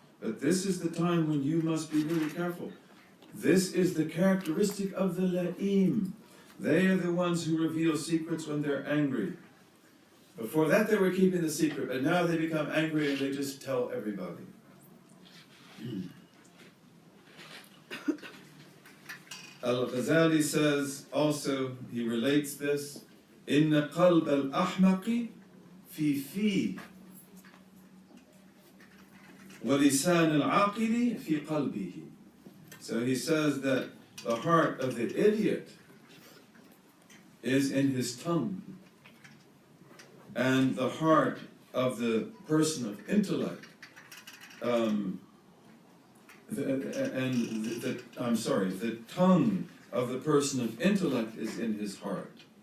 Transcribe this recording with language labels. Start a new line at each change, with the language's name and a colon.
English: But this is the time when you must be really careful. This is the characteristic of the la'im. They are the ones who reveal secrets when they're angry. Before that they were keeping the secret, but now they become angry and they just tell everybody. Al-Ghazali says also, he relates this,
Arabic: إِنَّ قَلْبَ الْأَحْمَقِ فِي وَلِسَانَ الْعَاقِلِ فِي قَلْبِهِ.
English: So he says that the heart of the idiot is in his tongue, and the heart of the person of intellect, the tongue of the person of intellect is in his heart.